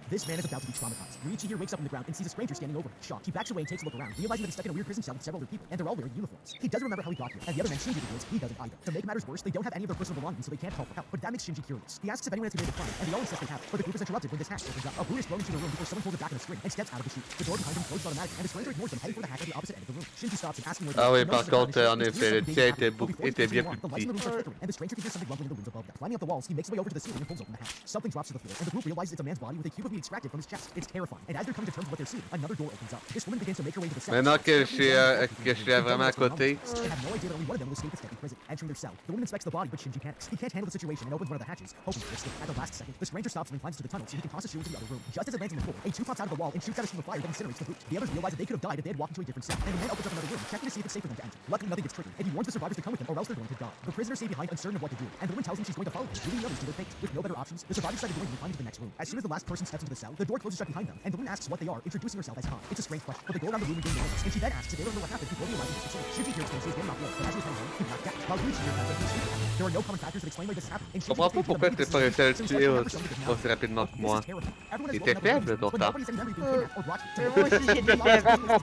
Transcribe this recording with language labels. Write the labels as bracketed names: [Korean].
[English] This man is about to be traumatized. Ryuichi here wakes up on the ground and sees a stranger standing over him. Shocked, he backs away and takes a look around, realizing that he's stuck in a weird prison cell with several other people, and they're all wearing uniforms. He doesn't remember how he got here, and the other men Shinji reveals he doesn't either. To make matters worse, they don't have any of their personal belongings, so they can't call for help, but that makes Shinji curious. He asks if anyone has committed a crime, and they all insist they have, but the group is interrupted when this hatch opens up. A boot is thrown into the room before someone pulls it back on a string and steps out of the chute. The door behind him closes automatically, and the stranger ignores them, heading for the hatch at the opposite end of the room. Shinji stops and asks him where [French] Ah [English] they [French] oui, [English] are. [French] par contre, en effet, le tien était bien plus [English] The lights in the rooms are flickering, and the stranger can hear something rumbling in the rooms above them. Climbing up the walls, he makes his way over to the ceiling and pulls open the hatch. Something drops to the floor, and the group realizes it's a man's body with a cube of meat extracted from his chest. It's terrifying, and as they're coming to terms with what they're seeing, another door opens up. This woman begins to make her way to the cell. [French] Maintenant que je suis vraiment à côté. [English] They have no idea that only one of them will escape this deadly prison. Entering their cell, the woman inspects the body, but Shinji panics. He can't handle the situation and opens one of the hatches, hoping to escape. At the last second, the stranger stops and climbs to the tunnel so he can toss a shoe into the other room. Just as it lands on the floor, a tube pops out of the wall and shoots out a stream of fire that incinerates the boot. The others realize that they could have died if they had walked into a different cell, and the man opens up another room, checking to see if it's safe for them to enter. Luckily, nothing gets triggered, and he warns the survivors to come with him, or else they're going to die. The prisoners stay behind, uncertain of what to do, and the woman tells him she's going to follow them, leaving the others to their fate. With no better options, the survivors decide to join and climb to the next room. As soon as the last person steps into the cell, the door closes shut behind them, and the woman asks what they are, introducing herself as Han. It's a strange question, but they go around the room and gain knowledge, and she then asks if they remember what happened before realizing this facility. Shinji hears things, so he's getting off the but as he was heading home, he blacked out. While Ryuichi hears that he's sleeping. There are no common factors that explain why this happened, and [French] Je comprends pas pourquoi t'es pas réussi à le tuer aussi rapidement que moi. Il était faible, ton temps. Mais moi aussi j'étais faible.